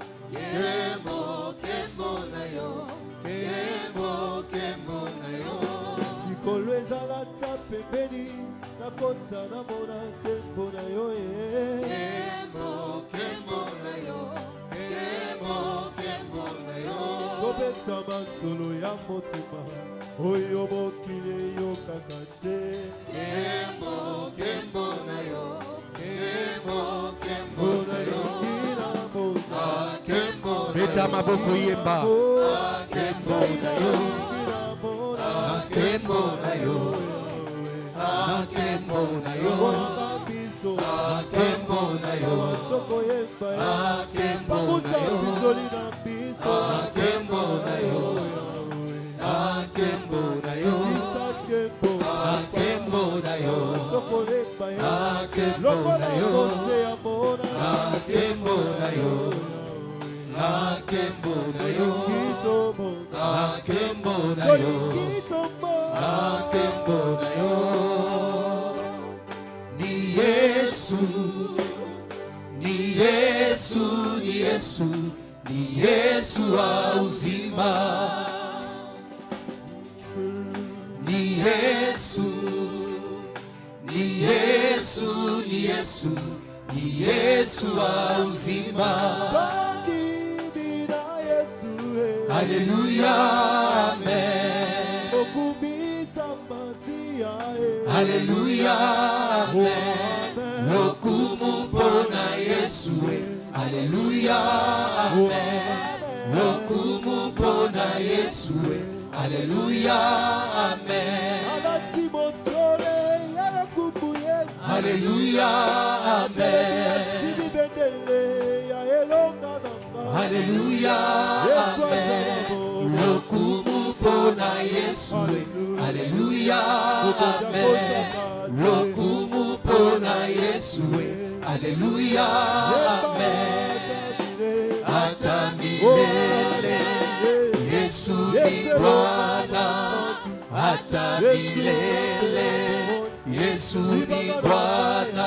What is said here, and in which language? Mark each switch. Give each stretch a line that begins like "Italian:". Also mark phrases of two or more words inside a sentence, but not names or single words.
Lingala: likolo ezala ta pembeni nakota namona nkembo na yo kobeta masolo ya motema oyo mokili eyokaka te Beta maboko yemba. Kembo na yo. Akembo na yo. Akembo na yo. Akembo na yo. Akembo na yo. Akembo na yo. Akembo na yo. Akembo na yo. Akembo na yo. Akembo na yo. Akembo na yo. Akembo na yo.
Swahili: Ni Yesu, ni Yesu, ni Yesu, ni Yesu wa uzima. Ni Yesu, ni Yesu, ni Yesu, ni Yesu wa uzima. Haleluya, amen. Haleluya, amen.
Lingala: Lokumu pona Yesu. Haleluya, amen. Lokumu pona Yesu. Haleluya, amen. Haleluya, amen. Haleluya, amen. Lokumu pona Yesu. Haleluya, amen. Lokumu pona Yesu. Haleluya, amen.
Swahili: Hata milele Yesu ni Bwana. Hata milele Yesu ni Bwana.